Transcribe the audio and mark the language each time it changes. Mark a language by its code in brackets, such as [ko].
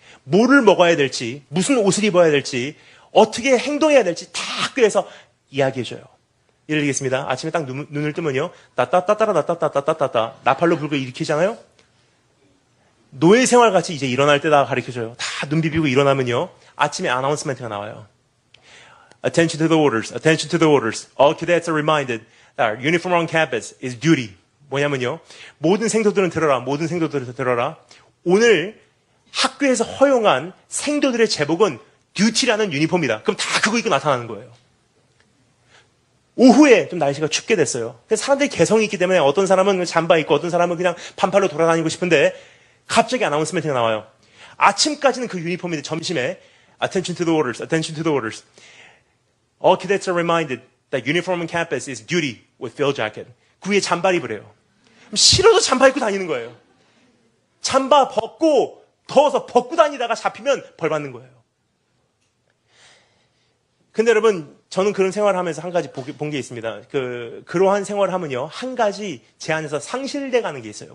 [ko] 뭐를 먹어야 될지, 무슨 옷을 입어야 될지, 어떻게 행동해야 될지 다 학교에서 이야기해줘요. 예를 들겠습니다. 아침에 딱 눈을 뜨면요, 따따따따라따따따따따따 나팔로 불고 일으키잖아요. 노예 생활 같이 이제 일어날 때다 가르쳐줘요. 다 눈 비비고 일어나면요, 아침에 아나운스멘트가 나와요. [en] Attention to the orders, attention to the orders. All cadets are reminded that uniform on campus is duty. [ko] 뭐냐면요, 모든 생도들은 들어라, 모든 생도들은 들어라. 오늘 학교에서 허용한 생도들의 제복은 듀티라는 유니폼이다. 그럼 다 그거 입고 나타나는 거예요. 오후에 좀 날씨가 춥게 됐어요. 사람들이 개성이 있기 때문에 어떤 사람은 잠바 입고 어떤 사람은 그냥 반팔로 돌아다니고 싶은데 갑자기 아나운스멘트가 나와요. 아침까지는 그 유니폼인데 점심에 [en] Attention to the orders, attention to the orders. All cadets are reminded that uniform on campus is duty with field jacket. [ko] 그 위에 잠바 입으래요. 싫어도 잠바 입고 다니는 거예요. 잠바 벗고 더워서 벗고 다니다가 잡히면 벌 받는 거예요. 근데 여러분, 저는 그런 생활을 하면서 한 가지 본 게 있습니다. 그러한 생활을 하면요, 한 가지 제 안에서 상실돼 가는 게 있어요.